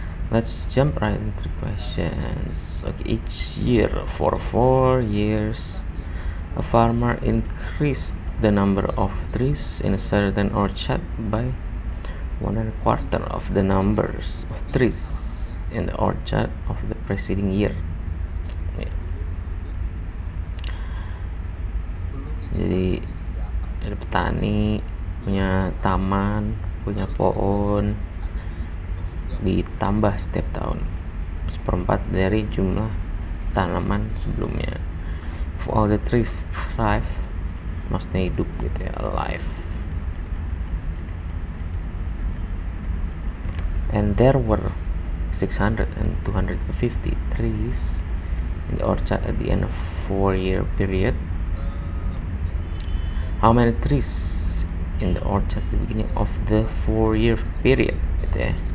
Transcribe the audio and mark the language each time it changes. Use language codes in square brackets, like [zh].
[en] Let's jump right into the questions. Okay, each year for 4 years, a farmer increased the number of trees in a certain orchard by 1.25 of the numbers of trees in the orchard of the preceding year. [id] Jadi ada petani punya taman, punya pohon, ditambah setiap tahun 1/4 dari jumlah tanaman sebelumnya. [en] If all the trees thrive, [id] maksudnya hidup gitu ya, [en] alive, and there were 600 and 250 trees in the orchard at the end of 4-year period, how many trees in the orchard at the beginning of the 4-year period [id] gitu ya.